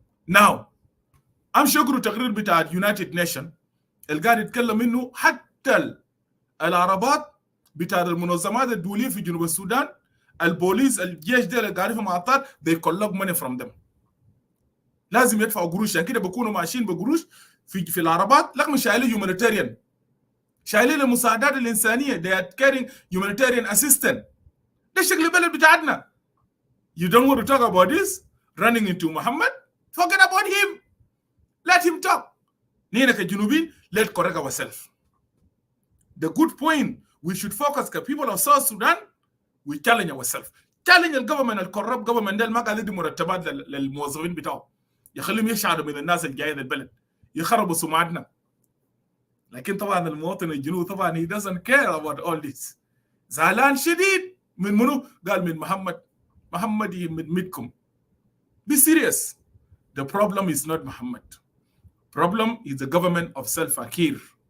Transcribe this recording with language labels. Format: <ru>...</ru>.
<ar>now امشي اقرا تقرير بتاع يونايتد نيشن اللي قاعد يتكلم انه حتى العربات بتاع المنظمات الدوليه في جنوب السودان، البوليس الجيش ده اللي قاعد في معطات</ar> <en>they collect money from them.</en> <ar>لازم يدفعوا قروش. يعني كده بيكونوا ماشيين بقروش في العربات، لكن شايلين humanitarian، شايلين المساعدات الانسانيه.</ar> <en>they are carrying humanitarian assistance.</en> <ar>ده شكل البلد بتاعتنا.</ar> <en>You don't want to talk about this running into Muhammad? Forget about him. Let him talk.</en> <ar>نحن كجنوبين</ar> <en>let's correct ourselves. The good point we should focus as people of South Sudan, we challenge ourselves.</en> <ar>challenge الجفرمنت الكورب جفرمنت ده ما قاعد يدي مرتبات للموظفين بتاعه، يخليهم يشعروا من الناس اللي جايين البلد، يخربوا سمعتنا. لكن طبعا المواطن الجنوبي طبعا</ar> <en>he doesn't care about all this.</en> <ar>زعلان شديد من منو؟ قال من محمد يمدكم.</ar> <en>Be serious. The problem is not Muhammad. Problem is the government of Salva Kiir.</en>